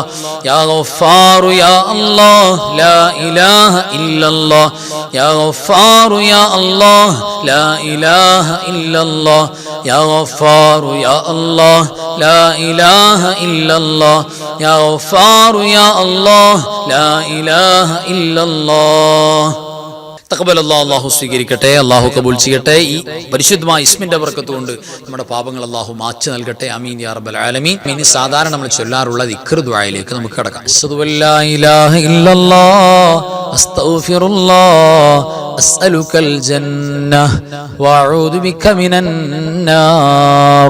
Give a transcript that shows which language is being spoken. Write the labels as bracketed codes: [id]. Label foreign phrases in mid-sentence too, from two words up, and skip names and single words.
[ar] يا غفار يا الله لا إله إلا الله. يا غفار يا الله لا إله إلا الله. يا غفار يا الله لا إله إلا الله. يا غفار يا الله لا إله إلا الله. [ml] അല്ലാഹു സ്വീകരിക്കട്ടെ. അല്ലാഹു കബൂൽ ചെയ്യട്ടെ. ഈ പരിശുദ്ധമായ ഇസ്മിന്റെ ബർക്കത്ത് കൊണ്ട് നമ്മുടെ പാപങ്ങൾ അല്ലാഹു മാച്ച് നൽകട്ടെ. [ar] آمين يا رب العالمين. [ml] ഇനി സാധാരണ നമ്മൾ ചൊല്ലാറുള്ള ദിക്ർ ദുആയിലേക്ക് നമുക്ക് കടക്കാം. [ar] أشهد أن لا إله إلا الله أستغفر الله أسألك الجنة وأعوذ بك من النار.